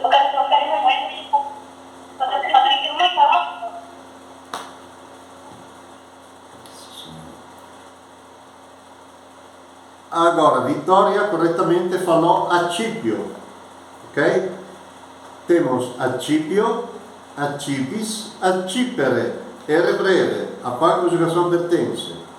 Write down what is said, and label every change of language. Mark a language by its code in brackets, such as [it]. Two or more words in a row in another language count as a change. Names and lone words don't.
[pt] Agora, Vittoria correttamente falou accipio, ok? [la] Temos accipio, accipis, accipere, [pt] R breve, a qual conjugação pertence?